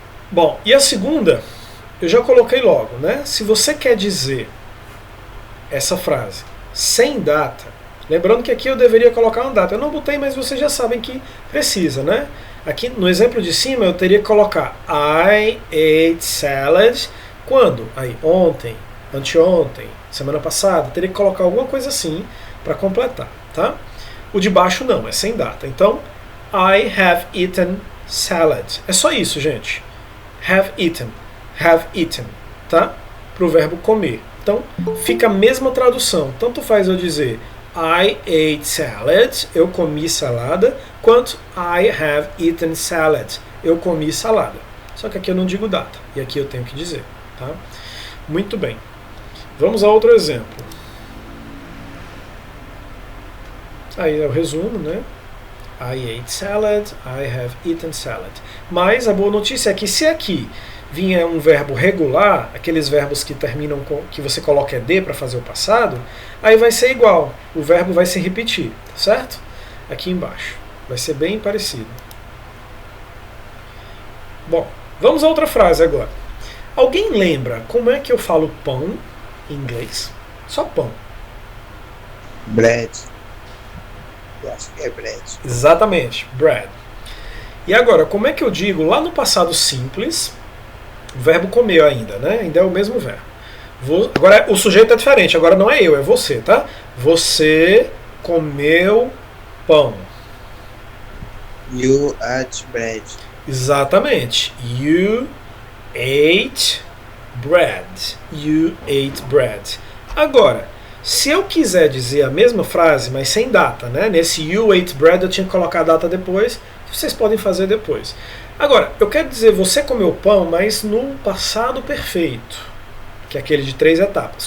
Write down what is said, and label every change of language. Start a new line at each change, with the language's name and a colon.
Portuguese: Bom, e a segunda, eu já coloquei logo, né? Se você quer dizer essa frase sem data, lembrando que aqui eu deveria colocar uma data. Eu não botei, mas vocês já sabem que precisa, né? Aqui no exemplo de cima eu teria que colocar
English: I ate salad.
Portuguese: Quando? Aí, ontem, anteontem, semana passada. Teria que colocar alguma coisa assim para completar, tá? O de baixo não, é sem data.
English: Então, I have eaten salad.
Portuguese: É só isso, gente.
English: Have eaten,
Portuguese: tá? Para o verbo comer. Então, fica a mesma tradução. Tanto faz eu dizer
English: I ate salad,
Portuguese: eu comi salada, quanto
English: I have eaten salad,
Portuguese: eu comi salada. Só que aqui eu não digo data, e aqui eu tenho que dizer, tá? Muito bem. Vamos a outro exemplo. Aí é o resumo, né?
English: I ate salad, I have eaten salad.
Portuguese: Mas a boa notícia é que se aqui vinha um verbo regular, aqueles verbos que terminam com que você coloca ED para fazer o passado, aí vai ser igual, o verbo vai se repetir, certo? Aqui embaixo, vai ser bem parecido. Bom, vamos a outra frase agora. Alguém lembra como é que eu falo pão em inglês? Só pão. Bread. Eu acho que é bread. Exatamente, bread. E agora, como é que eu digo lá no passado simples? O verbo comer ainda, né? Ainda é o mesmo verbo. Agora o sujeito é diferente, agora não é eu, é você, tá? Você comeu pão.
English: You ate bread.
Portuguese: Exatamente.
English: You ate bread. You ate bread. Agora,
Portuguese: Se eu quiser dizer a mesma frase, mas sem data, né? Nesse
English: you ate bread
Portuguese: eu tinha que colocar a data depois, vocês podem fazer depois. Agora, eu quero dizer você comeu pão, mas no passado perfeito, que é aquele de 3 etapas.